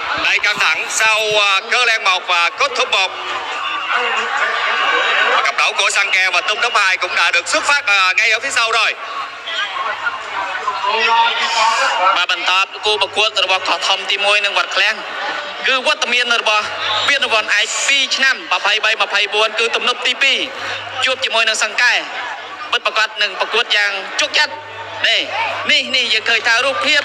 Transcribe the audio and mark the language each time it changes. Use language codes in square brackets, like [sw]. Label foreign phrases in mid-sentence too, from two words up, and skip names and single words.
[vi] Đầy căng thẳng sau Cơ Lan 1 và Cốt Thúc 1. Cặp đấu của Sang Keo và Tung Đốc 2 cũng đã được xuất phát ngay ở phía sau rồi. [km] បាទបន្តគូប្រកួតរបស់កោះធំទី1នឹងវត្តឃ្លាំងគឺវត្តមានរបស់ពានរង្វាន់ឯក2ឆ្នាំ23 24គឺទំនប់ទី2ជួបជាមួយនឹងសង្កែពិតប្រាកដនឹងប្រកួតយ៉ាងជោគជ័យនេះយើងឃើញថារូបភាព